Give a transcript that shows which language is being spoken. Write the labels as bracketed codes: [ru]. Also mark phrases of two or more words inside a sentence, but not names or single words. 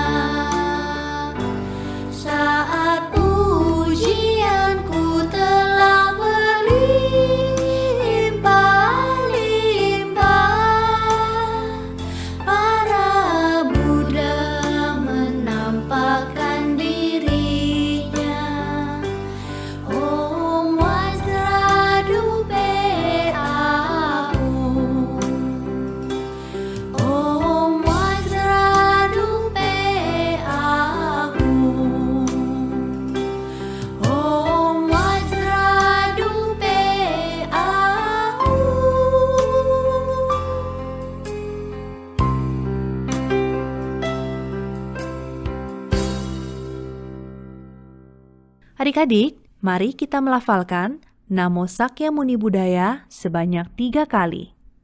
[id] saat pujianku telah berlimpah-limpah. Para Buddha menampakkan dirinya. [sa] Om Vajradupe Ahum, Om Vajradupe Ahum, Om Vajradupe Ahum. [id] Adik-adik, mari kita melafalkan [sa] Namo Sakyamuni Buddhaya [id] sebanyak 3 kali.